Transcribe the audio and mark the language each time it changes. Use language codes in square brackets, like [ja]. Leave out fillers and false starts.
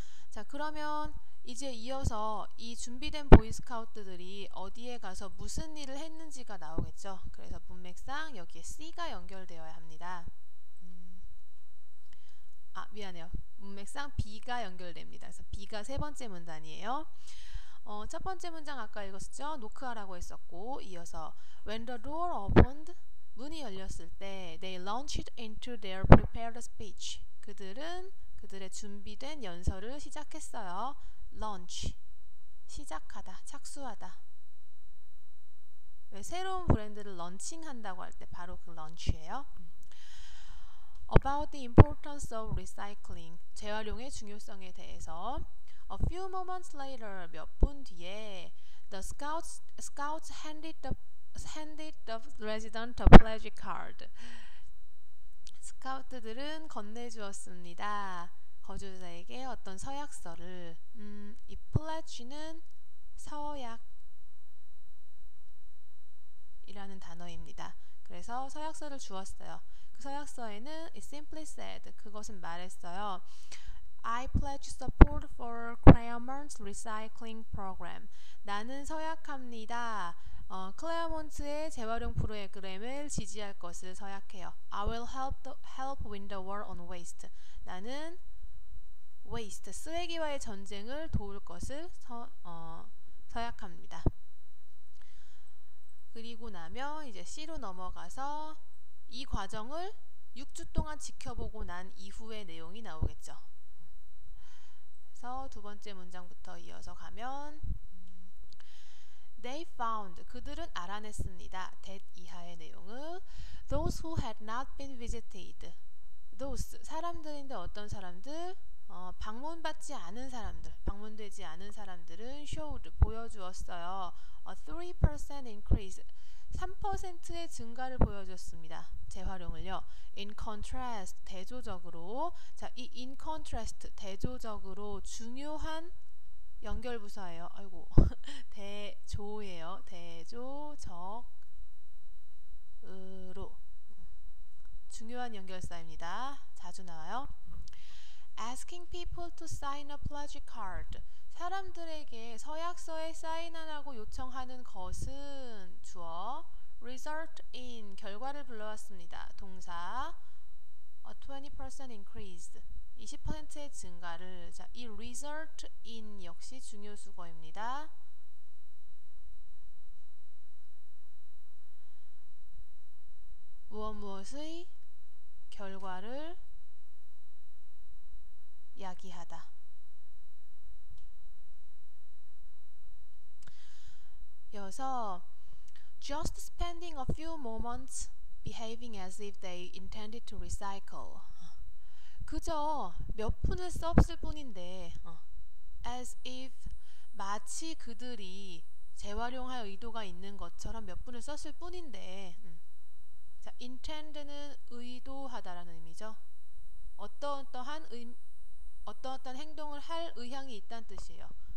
[ko] 자, 그러면 이제 이어서 이 준비된 보이스카우트들이 어디에 가서 무슨 일을 했는지가 나오겠죠. 그래서 문맥상 여기에 C가 연결되어야 합니다. 미안해요. 문맥상 B가 연결됩니다. 그래서 B가 세 번째 문단이에요. 첫 번째 문장 아까 읽었죠? 노크하라고 했었고, 이어서 [en] When the door opened, [ko] 문이 열렸을 때 [en] They launched into their prepared speech. [ko] 그들은 그들의 준비된 연설을 시작했어요. Launch, 시작하다, 착수하다. 왜 새로운 브랜드를 런칭한다고 할 때 바로 그 launch예요. [en] About the importance of recycling, [ko] 재활용의 중요성에 대해서. [en] A few moments later, [ko] 몇 분 뒤에 [en] the scouts handed the resident a pledge card. [ko] 스카우트들은 건네주었습니다. 거주자에게 어떤 서약서를. 이 pledge는 서약이라는 단어입니다. 그래서 서약서를 주었어요. 그 서약서에는 [en] it simply said, [ko] 그것은 말했어요. [en] I pledge support for Claremont's recycling program. [ko] 나는 서약합니다. 클레어몬트의 재활용 프로그램을 지지할 것을 서약해요. [en] I will help win the war on waste. [ko] 나는 waste, 쓰레기와의 전쟁을 도울 것을 서약합니다. 그리고 나면 이제 C로 넘어가서 이 과정을 6주 동안 지켜보고 난 이후의 내용이 나오겠죠. 그래서 두 번째 문장부터 이어서 가면 [en] They found, [ko] 그들은 알아냈습니다. [en] that [ko] 이하의 내용은 [en] those who had not been visited. [ko] those, 사람들인데 어떤 사람들? 방문받지 않은 사람들, 방문되지 않은 사람들은 showed, 보여주었어요. [en] A 3% increase, [ko] 3%의 증가를 보여줬습니다. 재활용을요. [en] In contrast, [ko] 대조적으로. 자, 이 in contrast, 대조적으로 중요한 연결부사예요. 아이고, 대조예요. 대조적으로. 중요한 연결사입니다. 자주 나와요. [en] Asking people to sign a pledge card. [ko] 사람들에게 서약서에 사인하라고 요청하는 것은 주어 [en] result in, [ko] 결과를 불러왔습니다. 동사 [en] a 20% increase, [ko] 20%의 증가를. 자, 이 result in 역시 중요 수거입니다. 무엇의 결과를 야기하다. [en] 이어서 just spending a few moments behaving as if they intended to recycle. [ko] 그저 몇 분을 썼을 뿐인데 as if, 마치 그들이 재활용할 의도가 있는 것처럼 몇 분을 썼을 뿐인데 자, intend는 의도하다라는 의미죠. 어떠한 행동을 할 의향이 있다는 뜻이에요.